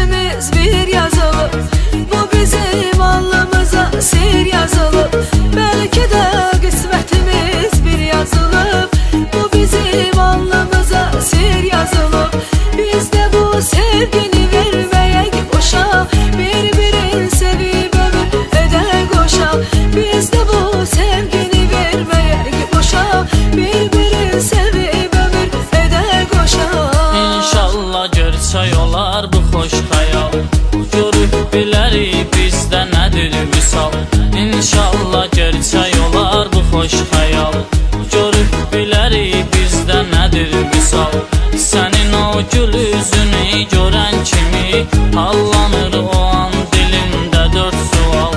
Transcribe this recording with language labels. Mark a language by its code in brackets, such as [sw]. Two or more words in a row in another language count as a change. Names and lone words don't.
[tr] sevgimiz bir yazılıb. Bu bizim alnımıza sir yazılıb. Belki de kısmetimiz bir yazılıb. Bu bizim alnımıza sir yazılıb. Biz de bu sevgini vermeye boşa, birbirini sevip ömür eder koşa. Biz de bu sevgini vermeye boşa, birbirini sevip ömür eder koşa. [az] İnşallah görsə olar bu xoş xəyal. Görüb bilərik bizdə nədir vüsal. İnşallah görsə olar bu xoş xəyal. Görüb bilərik bizdə nədir vüsal. Sənin o gül üzünü görən kimi hallanır o an dilimdə dörd sual.